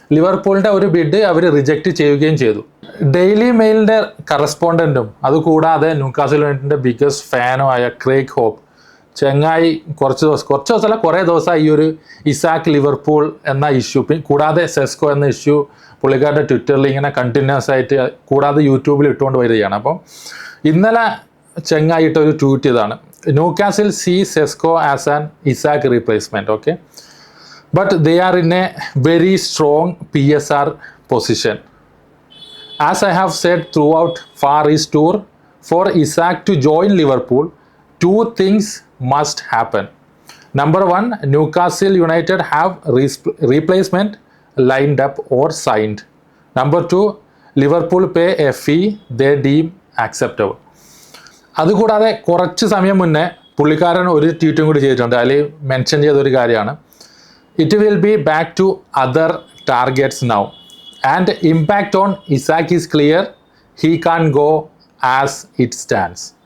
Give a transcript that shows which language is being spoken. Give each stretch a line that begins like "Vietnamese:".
Malayalam: ലിവർപൂളിൻ്റെ ഒരു ബിഡ് അവർ റിജക്റ്റ് ചെയ്യുകയും ചെയ്തു. ഡെയിലി മെയിലിൻ്റെ കറസ്പോണ്ടൻറ്റും അതുകൂടാതെ ന്യൂക്കാസിൽ യുണൈറ്റഡിൻ്റെ ബിഗ്ഗസ്റ്റ് ഫാനും ആയ ക്രേഗ് ഹോപ്പ് ചെങ്ങായി കുറച്ച് ദിവസമല്ല കുറേ ദിവസമായി ഈ ഒരു ഇസാക്ക് ലിവർപൂൾ എന്ന ഇഷ്യൂ, കൂടാതെ സെസ്കോ എന്ന ഇഷ്യൂ പുള്ളിക്കാരുടെ ട്വിറ്ററിൽ ഇങ്ങനെ കണ്ടിന്യൂസ് ആയിട്ട്, കൂടാതെ യൂട്യൂബിൽ ഇട്ടുകൊണ്ട് വരികയാണ്. അപ്പം ഇന്നലെ ചെങ്ങായിട്ട് ഒരു ട്വീറ്റ് ഇതാണ്:
English: Newcastle see Sesko as an Isak replacement, okay? But they are in a very strong PSR position. As I have said throughout Far East Tour, for Isak to join Liverpool, two things must happen. Number one, Newcastle United have replacement lined up or signed. Number two, Liverpool pay a fee they deem acceptable.
Malayalam: അതുകൂടാതെ കുറച്ച് സമയം മുന്നേ പുള്ളിക്കാരൻ ഒരു ട്വീറ്റും കൂടി ചെയ്തിട്ടുണ്ട്. അതിൽ mention ചെയ്തൊരു കാര്യമാണ്:
English: It will be back to other targets now and impact on Isaac is clear, he can go as it stands.